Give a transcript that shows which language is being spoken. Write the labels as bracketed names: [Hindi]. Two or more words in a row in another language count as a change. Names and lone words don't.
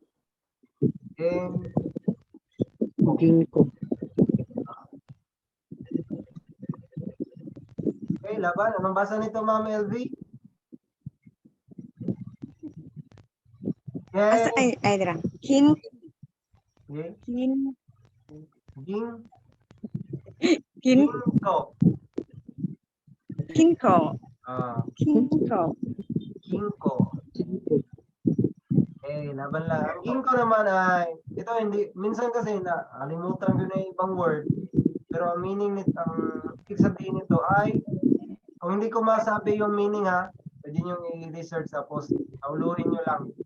[Filipino] Okay, laban. Anong basa nito, Ma'am LV? asa, Okay. ay, dira. Okay. Kin, Ginko. kinko. Ah, Kinko. ginko. Okay, laban lang. Ang ginko naman ay, ito hindi, minsan kasi nakalimutan ko na yung ibang word. Pero ang meaning nito, ang ibig sabihin nito ay, kung hindi ko masabi yung meaning ha, pwede nyo i-research tapos tauluhin nyo lang.